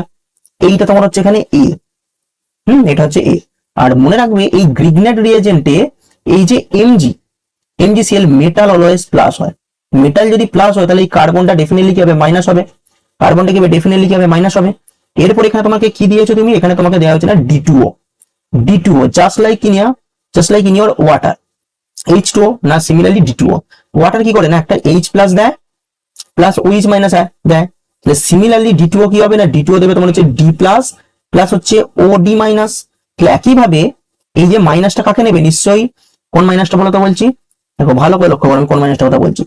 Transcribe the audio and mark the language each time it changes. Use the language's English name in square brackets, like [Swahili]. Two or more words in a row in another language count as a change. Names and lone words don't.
[Bangla] এইটা তোমার হচ্ছে এখানে A, এটা হচ্ছে A। আর মনে রাখবে এই [English] Grignard reagent [Bangla] এই যে MgCl [English] metal always plus [Bangla] হয়, মেটাল যদি প্লাস হয় তাহলে এই কার্বনটা ডেফিনেটলি কি হবে মাইনাস হবে, কার্বনটা কি হবে ডেফিনেটলি কি হবে মাইনাস হবে। এরপর এখানে তোমাকে কি দিয়েছো তুমি, এখানে তোমাকে দেওয়া হচ্ছে না D2O, [English] just like in your water, [Bangla] H2O না সিমিলারলি D2O, ওয়াটার কি করে না একটা H প্লাস দেয় প্লাস OH মাইনাস দেয়, তাহলে সিমিলারলি D2O কি হবে না D2O দেবে তোমার হচ্ছে D প্লাস প্লাস হচ্ছে OD মাইনাস। তাহলে একইভাবে এই যে মাইনাসটা কাকে নেবে নিশ্চয়ই কোন মাইনাসটা বলো তো বলছি, দেখো ভালো করে লক্ষ্য করো আমি কোন মাইনাসটা কথা বলছি।